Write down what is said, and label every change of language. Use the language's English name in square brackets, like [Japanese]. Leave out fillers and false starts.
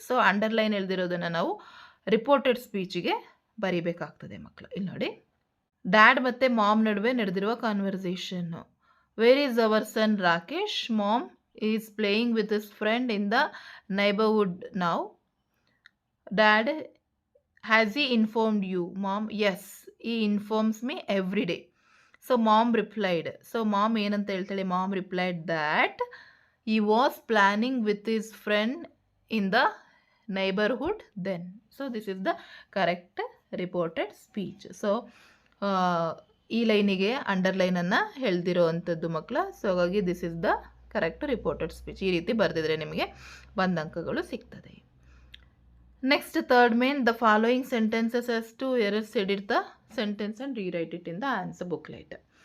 [Kannada] So underline ಹೇಳ್ದಿರೋದನ್ನು ನಾವು reported ಸ್ಪೀಚಿಗೆ ಬರೀಬೇಕಾಗ್ತದೆ ಮಕ್ಕಳು. ಇಲ್ಲಿ ನೋಡಿ, ಡ್ಯಾಡ್ ಮತ್ತು ಮಾಮ್ ನಡುವೆ ನಡೆದಿರುವ ಕಾನ್ವರ್ಸೇಷನ್ನು. [English] Where is our son Rakesh? Mom is playing with his friend in the neighbourhood now. Dad, has he informed you? Mom, yes, he informs me every day. So mom replied. [Kannada] So mom ಏನಂತ ಹೇಳ್ತಾಳೆ? [English] Mom replied that he was planning with his friend in the neighborhood then. So this is the correct reported speech. [Kannada] So ಈ ಲೈನಿಗೆ ಅಂಡರ್ಲೈನನ್ನು ಹೇಳ್ದಿರೋ ಅಂಥದ್ದು ಮಕ್ಕಳ. [English] so [Kannada] ಹಾಗಾಗಿ [English] This is the correct reported speech. [Kannada] ಈ ರೀತಿ ಬರೆದಿದ್ರೆ ನಿಮಗೆ 1 ಅಂಕಗಳು ಸಿಗ್ತದೆ. [English] Next third main, the following sentences as to errors edit the sentence and rewrite it in the answer booklet.